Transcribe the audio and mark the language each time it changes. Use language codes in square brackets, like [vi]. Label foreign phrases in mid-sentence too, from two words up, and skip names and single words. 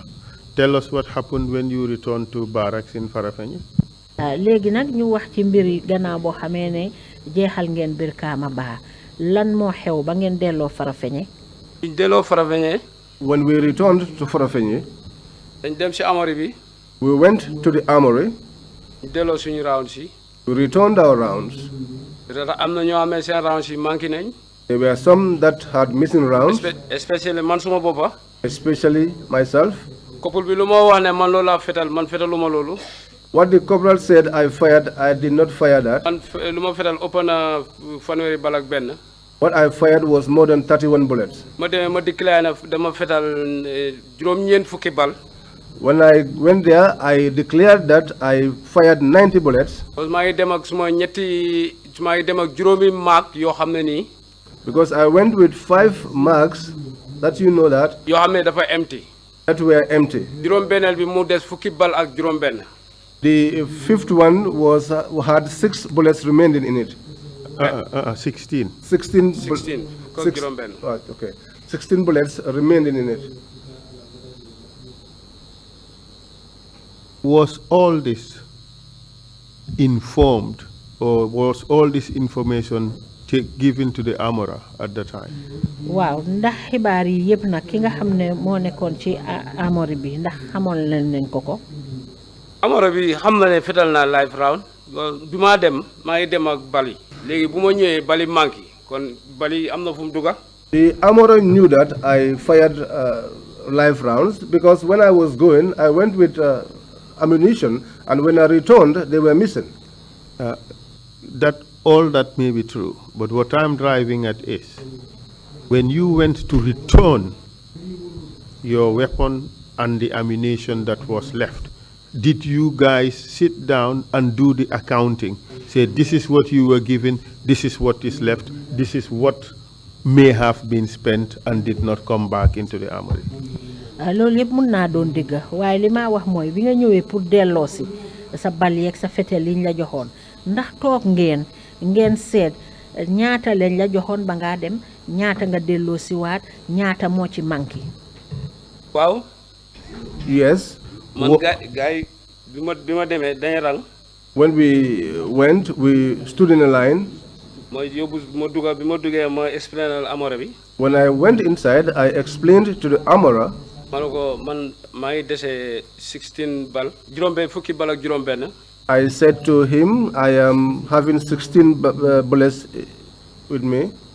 [en] Tell us what happened when you returned to barracks in Farafenni. [wo] Léegi nag ñu wax ci mbir yi gannaaw boo xamee ne jeexal ngeen Brikama Ba lan moo xew ba ngeen delloo Farafenni. Ñu delloo Farafenni. [en] When we returned to Farafenni, [wo] dañ dem ci armory bi. [en] we went to the armory. [wo] ñu delloo suñu rounds yi. [en] We returned our rounds. [wo] am na ñoo amee seen rounds yi manqué nañ. [en] There were some that had missing rounds. [wo] Especially man suma boppa. [en] Especially myself. [wo] Couple bi lu ma wax ne man loolu laa fetal man fetaluma loolu. [en] What the corporal said I fired, I did not fire that. [wo] Man lu ma fetal ëpp na fanweeri bal ak benn. [en] What I fired was more than 31 bullets. [wo] Ma demee ma déclaré na dama fetal juróom-ñeent fukki bal. [en] When I went there, I declared that I fired 90 bullets. Because I went with 5 marks that you know that. Empty. That were empty. The 5th one was had 6 bullets remaining in it. 16. 16. 16. Okay. 16 bullets remaining in it. Was all this informed, or was all this information given to the armorer at the time? [wo] Wow, ndax xibaar yi yëpp nag ki nga xam ne moo nekkoon ci armory bi ndax xamoon nañ ko ko. Armorer bi xam na ne fetal naa [en] live round [wo] bi maa dem maa ngi dem ak bali léegi bu ma ñëwee bali manqué kon bali am na fu mu dugga. [en] The armorer knew that I fired live rounds because when I was going, I went with ammunition, and when I returned, they were missing. All that may be true, but what I'm driving at is, when you went to return your weapon and the ammunition that was left, did you guys sit down and do the accounting? Say, this is what you were given, this is what is left, this is what may have been spent and did not come back into the armory? [wo] Loolu yëpp mën naa doon dëgg waaye li ma wax mooy bi nga ñëwee pour delloosi sa bal yeeg sa fetel liñ la joxoon ndax toog ngeen seet ñaata lañ la joxoon ba ngaa dem ñaata nga delloosi waat ñaata moo ci manqué. Waaw. [en] Yes. [wo] Man gaay bi ma demee dañ rang. [en] When we went, we stood in a line. When I went inside, I explained to the armorer. [wo] Man 16 bal. [en] I said to him, I am having 16 bullets with me.